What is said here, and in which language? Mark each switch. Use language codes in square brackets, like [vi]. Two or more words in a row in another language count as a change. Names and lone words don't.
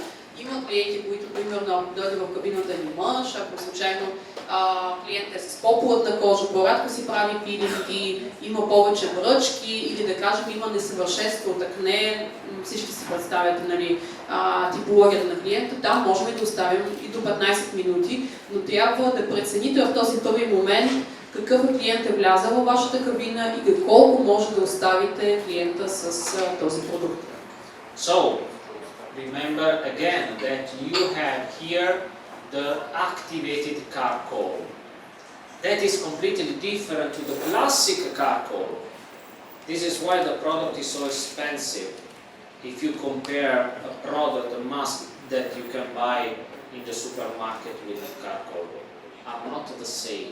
[bg] Има клиенти, които, примерно, ако дойде в кабината ни мъж, ако случайно клиентът е с по-плътна кожа, по-рядко си прави пилинги, има повече бръчки или да кажем има несъвършенство от акне, всички си представят, нали, типологията на клиента, там можем да оставим и до 15 минути, но трябва да прецените в този първи момент какъв клиент е влязъл във вашата кабина и колко може да оставите клиента с този продукт. [en] So, remember again that you have here the activated charcoal. That is completely different to the classic charcoal. This is why the product is so expensive. If you compare a product, a mask that you can buy in the supermarket with the charcoal, are not the same.